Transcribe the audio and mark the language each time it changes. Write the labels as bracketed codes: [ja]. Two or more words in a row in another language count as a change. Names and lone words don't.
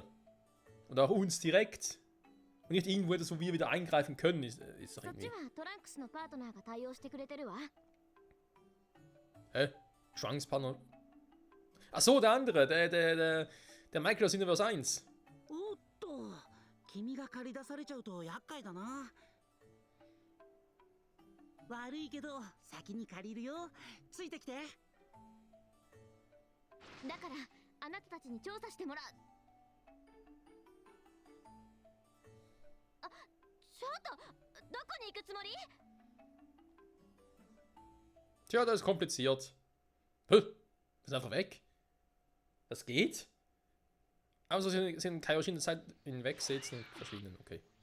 [de] Oder auch uns direkt. Und nicht irgendwo etwas, wo wir wieder eingreifen können, ist doch irgendwie. Hä? Trunks Partner? Achso, der andere, der Michael aus Universe 1. [ja] 君が借り出されちゃうと厄介だな。悪いけど先に借りるよ。ついてきて。だからあなたたちに調査してもらう。あ、ちょっとどこに行くつもり？ [de] Tja, das ist kompliziert. Puh, ist einfach weg. Das geht? Aber so sind Kaioshin der Zeit hinwegsetzen und verschwinden, okay.